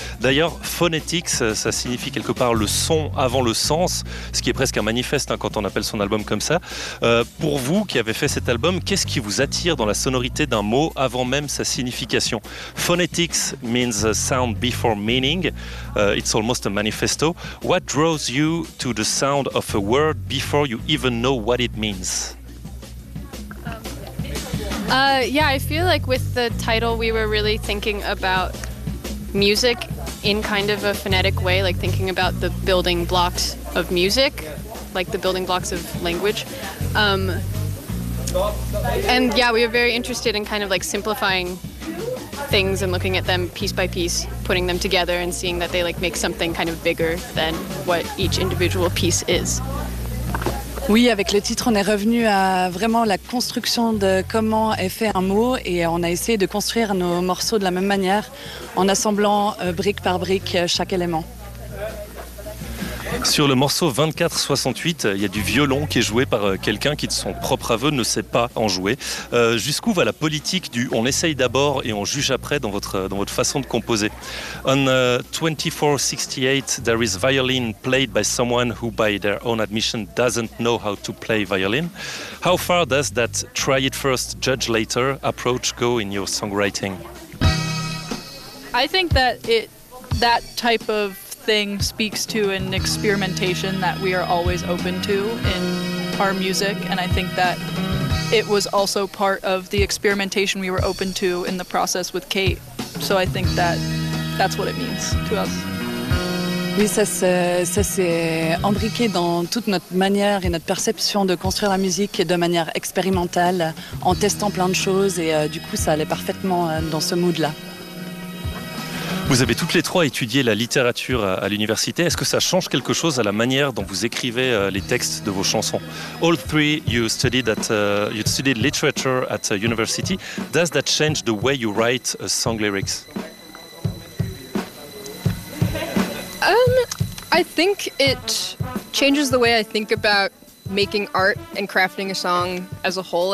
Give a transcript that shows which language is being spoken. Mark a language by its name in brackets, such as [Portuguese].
[French] D'ailleurs, Phonetics, ça signifie quelque part le son avant le sens, ce qui est presque un manifeste hein, quand on appelle son album comme ça. Pour vous qui avez fait cet album, qu'est-ce qui vous attire dans la sonorité d'un mot avant même sa signification? [English] Phonetics means sound before meaning. It's almost a manifesto. What draws you to the sound of a word before you even know what it means? Yeah, I feel like with the title, we were really thinking about music in kind of a phonetic way, like thinking about the building blocks of music, like the building blocks of language. And yeah, we were very interested in kind of like simplifying things and looking at them piece by piece, putting them together and seeing that they like make something kind of bigger than what each individual piece is. [French] Oui, avec le titre, on est revenu à vraiment la construction de comment est fait un mot et on a essayé de construire nos morceaux de la même manière en assemblant brique par brique chaque élément. Sur le morceau 2468, il y a du violon qui est joué par quelqu'un qui, de son propre aveu, ne sait pas en jouer. Jusqu'où va la politique du « on essaye d'abord et on juge après » dans votre façon de composer? [English] On 2468, there is violin played by someone who, by their own admission, doesn't know how to play violin. How far does that try it first, judge later approach go in your songwriting? I think that that type of thing speaks to an experimentation that we are always open to in our music, and I think that it was also part of the experimentation we were open to in the process with Kate. So I think that that's what it means to us. [French] Oui, ça s'est imbriqué dans toute notre manière et notre perception de construire la musique de manière expérimentale, en testant plein de choses, et du coup ça allait parfaitement dans ce mood-là. Vous avez toutes les trois étudié la littérature à l'université. Est-ce que ça change quelque chose à la manière dont vous écrivez les textes de vos chansons? [English] All three, you studied literature at university. Does that change the way you write song lyrics? I think it changes the way I think about making art and crafting a song as a whole.